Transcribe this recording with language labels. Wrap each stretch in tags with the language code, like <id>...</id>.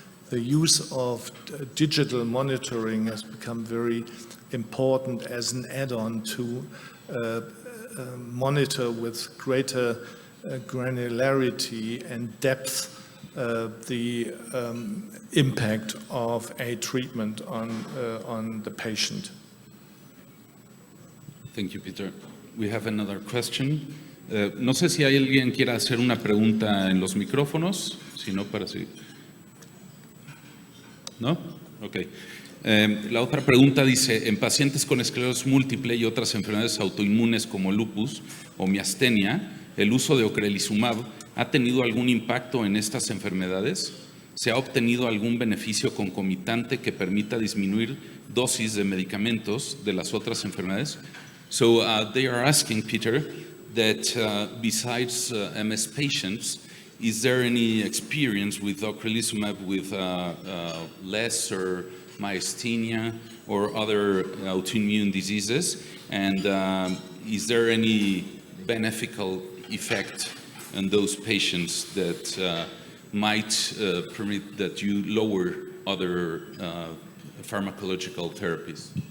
<en>The use of digital monitoring has become very important as an add-on to monitor with greater granularity and depth the impact of a treatment on the patient. Thank you, Peter. We have another question.</en> <es>No sé si hay alguien quiera hacer una pregunta en los micrófonos, si no, para seguir. ¿No? Ok. La otra pregunta dice, en pacientes con esclerosis múltiple y otras enfermedades autoinmunes como lupus o miastenia, ¿el uso de ocrelizumab ha tenido algún impacto en estas enfermedades? ¿Se ha obtenido algún beneficio concomitante que permita disminuir dosis de medicamentos de las otras enfermedades?</es> <en>So they are asking, Peter, that besides MS patients, is there any experience with ocrelizumab with less or myasthenia or other autoimmune diseases? And is there any beneficial effect on those patients that might permit that you lower other pharmacological therapies?</en>